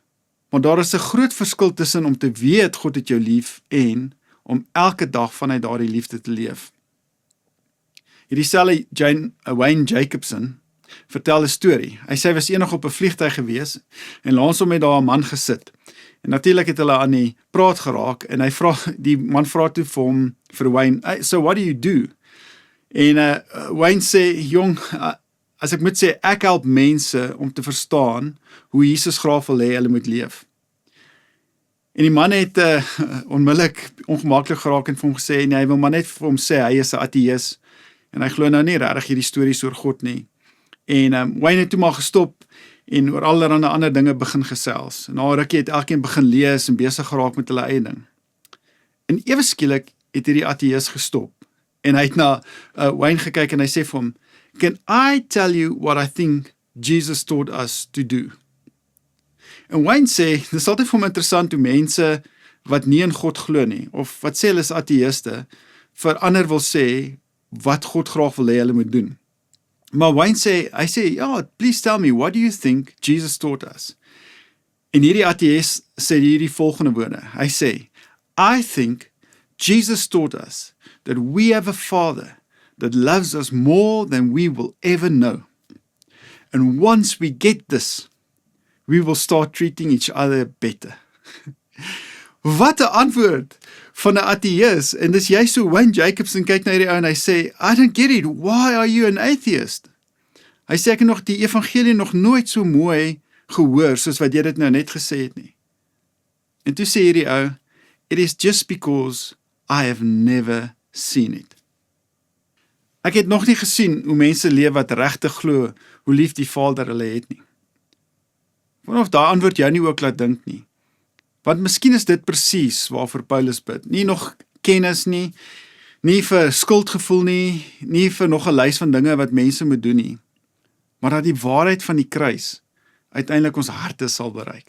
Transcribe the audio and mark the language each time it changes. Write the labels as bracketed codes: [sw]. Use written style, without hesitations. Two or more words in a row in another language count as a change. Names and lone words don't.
[af] Maar daar is 'n groot verskil tussen om te weet God het jou lief en om elke dag vanuit daardie liefde te leef. Hierdie selfde Wayne Jacobson vertel 'n storie. Hy sê hy was eendag op 'n vliegtuig gewees en langs hom het daar 'n man gesit. En natuurlik het hulle aan die praat geraak en die man vra toe vir Wayne, [en] so what do you do? [af] En Wayne sê, jong, as ek moet sê, ek help mense om te verstaan hoe Jesus graag wil hê hulle moet leef. En die man het onmiddellik ongemaklik geraak en vir hom gesê, en hy wil maar net vir hom sê, hy is 'n ateïs, en hy glo nou nie regtig hierdie stories oor God nie. En Wayne het toe maar gestop, en oor allerlei ander dinge begin gesels. En na 'n rukkie het elkeen begin lees, en besig geraak met hulle eie ding. En ewe skielik het hierdie ateïs gestop, en hy het na Wayne gekyk, en hy sê vir hom, [en] "Can I tell you what I think Jesus taught us to do?" [af] En Wayne sê, dis altyd vir hom interessant hoe mense wat nie in God glo nie, of wat sê hulle is ateïste, vir ander wil sê, wat God graag wil hê hulle moet doen. Maar Wayne sê, hy sê, ja, [en] please tell me, what do you think Jesus taught us? [af] En hierdie ateïs sê hierdie volgende woorde, hy sê, [en] I think Jesus taught us that we have a Father that loves us more than we will ever know. And once we get this, we will start treating each other better. [af] Wat 'n antwoord van 'n ateïs, en dis jy so Wayne Jacobson kyk na hierdie ou en hy sê, [en] I don't get it, why are you an atheist? [af] Hy sê ek het nog die evangelie nog nooit so mooi gehoor, soos wat jy dit nou net gesê het nie. En toe sê hierdie ou, [en] it is just because I have never seen it. [af] Ek het nog nie gesien hoe mense leef wat regtig glo hoe lief die Vader hulle het nie. Wonder of daai antwoord jou nie ook laat dink nie. Want miskien is dit presies waarvoor Paulus bid. Nie nog kennis nie, nie vir skuldgevoel nie, nie vir nog 'n lys van dinge wat mense moet doen nie, maar dat die waarheid van die kruis uiteindelik ons harte sal bereik.